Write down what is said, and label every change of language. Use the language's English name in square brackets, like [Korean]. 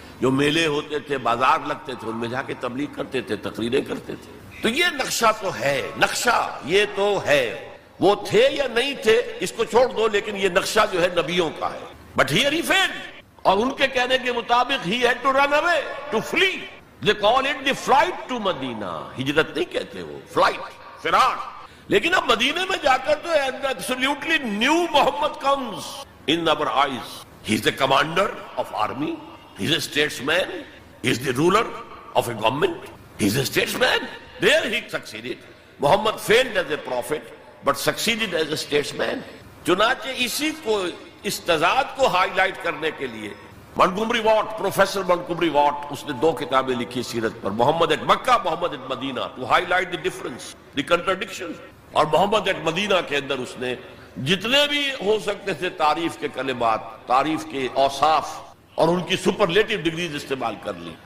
[Urdu] جو میلے ہوتے تھے، بازار لگتے تھے، ان میں جا کے تبلیغ کرتے تھے، تقریریں کرتے تھے. تو یہ نقشہ تو ہے، نقشہ یہ تو ہے. وہ تھے یا نہیں تھے اس کو چھوڑ دو، لیکن یہ نقشہ جو ہے نبیوں کا ہے. [English] but here he fled, [Urdu] اور ان کے کہنے کے مطابق [English] He had to run away, to flee. They call it the flight to Medina. [Urdu] ہجرت نہیں کہتے وہ, flight, فراق. لیکن اب مدینے میں جا کر تو [English] absolutely new Muhammad comes in our eyes. He is the commander of army. He is a statesman. He is the ruler of a government. He is a statesman. There he succeeded. Muhammad failed as a prophet but succeeded as a statesman. [Urdu] چنانچہ اسی کو, اس تضاد کو high light کرنے کے لیے Montgomery what, professor Montgomery what, اس نے 2 کتابیں لکھی سیرت پر, محمد at Mecca, Muhammad at Medina, [English] To highlight the difference, the contradiction. [Urdu] اور محمد ایٹ مدینہ کے اندر اس نے جتنے بھی ہو سکتے تھے تعریف کے کلمات, تعریف کے اوصاف اور ان کی سپرلیٹو ڈگریز استعمال کر لی.